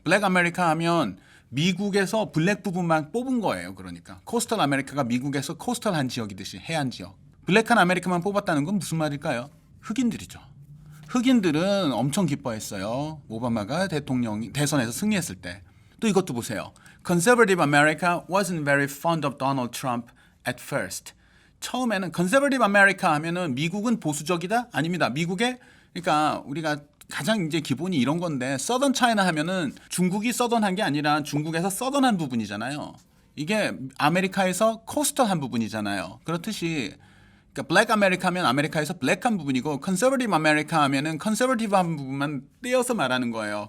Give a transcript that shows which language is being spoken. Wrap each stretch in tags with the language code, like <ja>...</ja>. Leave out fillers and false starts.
<ko>블랙 아메리카 하면 미국에서 블랙 부분만 뽑은 거예요. 그러니까 코스털 아메리카가 미국에서 코스털한 지역이듯이 해안 지역. 블랙한 아메리카만 뽑았다는 건 무슨 말일까요? 흑인들이죠. 흑인들은 엄청 기뻐했어요. 오바마가 대선에서 승리했을 때. 또 이것도 보세요.</ko> <en>Conservative America wasn't very fond of Donald Trump at first.</en> <ko>처음에는 Conservative America 하면은 미국은 보수적이다? 아닙니다. 그러니까 우리가 가장 이제 기본이 이런 건데 Southern China 하면은 중국이 서던한 게 아니라 중국에서 서던한 부분이잖아요. 이게 아메리카에서 코스털한 부분이잖아요. 그렇듯이 그러니까 블랙 아메리카 하면 아메리카에서 블랙한 부분이고 컨서버티브 아메리카 하면은 컨서버티브한 부분만 떼어서 말하는 거예요.</ko>